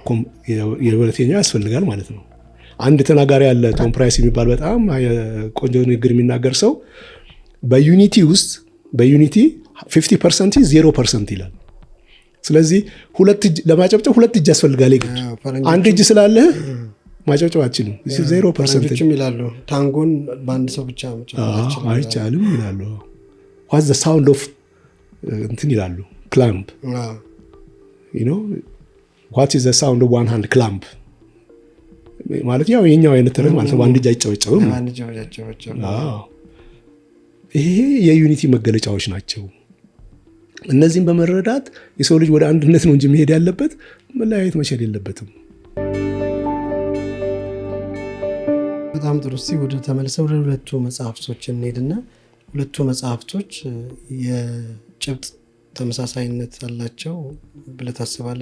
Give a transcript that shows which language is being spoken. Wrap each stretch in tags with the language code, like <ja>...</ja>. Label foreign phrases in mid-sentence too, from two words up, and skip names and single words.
<am>የሁለተኛው ያስፈልጋል ማለት ነው። አንድ ተናጋሪ ያለ ቶም ፕራይስ የሚባል በጣም ቆንጆ ንግግር የሚናገር ሰው በዩኒቲ ውስጥ 50% 0% ይላል። ስለዚህ ለማጨብጨብ ሁለት እጅ ያስፈልጋል። አንድ እጅ ስላለህ ማጨብጨብ አትችልም። 0% ይላሉ። ታንጎን በአንድ ሰው ብቻ አይቻልም ይላሉ።</am> <en>what's the sound of</en> <am>እንትን ይላሉ ክላምፕ</am> <en>what is the sound of one hand clamp</en> <am>ማለት ያው የኛው አይነት ተረት ማለት ነው። አንድ እጅ አይጨበጨብም። ይሄ የዩኒቲ መገለጫዎች ናቸው። እነዚህን በመረዳት የሰው ልጅ ወደ አንድነት ነው እንጂ መሄድ ያለበት መለያየት መቻል የለበትም። በጣም ጥሩ። እስቲ ወደ ተመልሰው ወደ ሁለቱ መጽሐፍቶች እንሄድና ሁለቱ መጽሐፍቶች የጭብጥ ተመሳሳይነት አላቸው ብለህ ታስባለህ?</am>